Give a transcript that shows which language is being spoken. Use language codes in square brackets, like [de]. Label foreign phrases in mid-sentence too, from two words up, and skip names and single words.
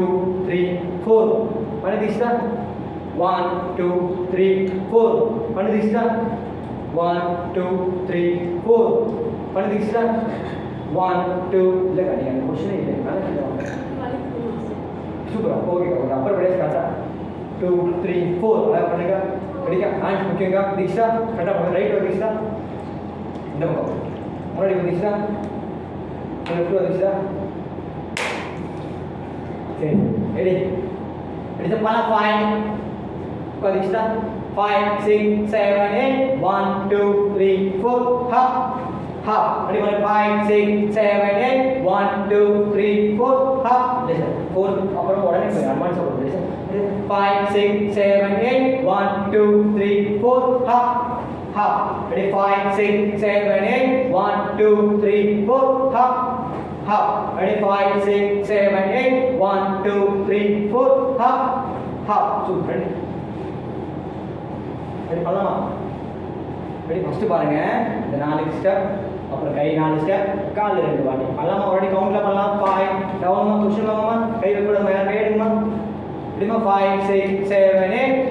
[ta] 3 4 பண்ணு தீக்ஷா 1 2 3 4 பண்ணு தீக்ஷா 1 2 3 4 பண்ணு தீக்ஷா 1 2 இல்ல கடி அந்த क्वेश्चन இல்ல நல்லா சூப்பரா ஓகே அப்புறம் பேச காட்டா 2 3 4 அத பண்ணுங்க ரெடியா ஹேண்ட் முக்கியங்க தீக்ஷா கரெக்டா பண்ணு ரைட் வர தீக்ஷா இந்த பக்கம் முன்னாடி வர தீக்ஷா லெஃப்ட் வர தீக்ஷா சரி ரெடி ரெடி பண்ணா 5 को दीक्षा 5 6 7 8 1 2 3 4 hop hop [en] ready for 5 6 7 8 1 2 3 4 hop listen 4 [ta] அப்புறம் உடனே போய் அட்வான்ஸ் போடு [en] listen 5 6 7 8 1 2 3 4 hop hop ready 5 6 7 8 1 2 3 4 hop hop ready 5 6 7 8 1 2 3 4 hop hop super ready [ta] ரெடி பண்ணலாமா ரெடி ஃபர்ஸ்ட் பாருங்க இந்த 4 ஸ்டெப் அப்புறம் கை 4 ஸ்டெப் கால் 2 வாட்டி பண்ணலாமா ஆல்ரெடி கவுண்ட்ல பண்ணலாம் 5 டவுன்மா புஷ் பண்ணலாமா கை வைக்கணும் மேல கை எடுங்கமா ரெடிமா 5 6 7 8